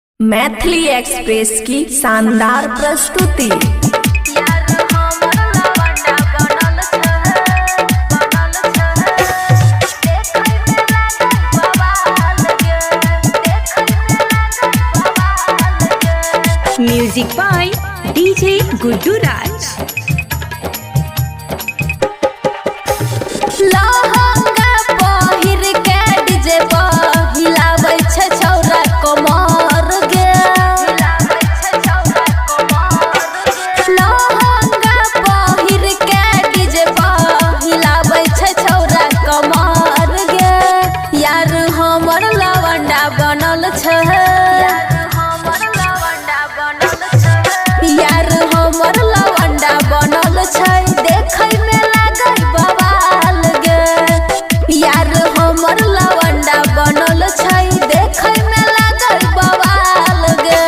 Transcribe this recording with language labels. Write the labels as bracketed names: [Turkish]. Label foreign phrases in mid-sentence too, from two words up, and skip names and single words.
[Maithili] मैथिली एक्सप्रेस की शानदार प्रस्तुति। [English] music by DJ [Maithili] गुड्डू राज। लहंगा पहिर के डीजे पर हिलाबै छै छौरा कमर गे। लहंगा पहिर के डीजे पर हिलाबै छै छौरा कमर गे। यार हमर लवंडा बनल छै, यार हमर लवंडा बनल छै, देखै में लागै बवाल गे। यार हमर लवंडा बनल छै, देखै में लागै बवाल गे।